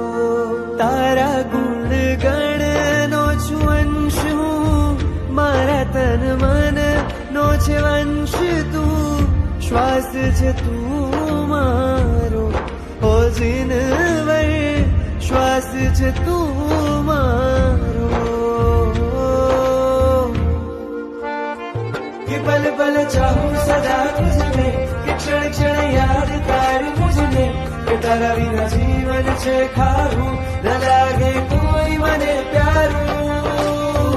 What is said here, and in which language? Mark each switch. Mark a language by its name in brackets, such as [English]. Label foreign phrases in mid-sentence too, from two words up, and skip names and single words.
[Gujarati] તારા ગુણ ગણનો છું અંશ હું, મારા તન મન નો છે વંશ તું, શ્વાસ છે તું મારો ઓ જીનવર, શ્વાસ છે તું મારો. [Hindi] कि पल पल चाहूं सदा तुझमें, [Gujarati] કે ક્ષણ ક્ષણ યાદ તારું મુજને, કે તારા બિના જીવન છે ખારું, ન લાગે કોઈ મને પ્યારું.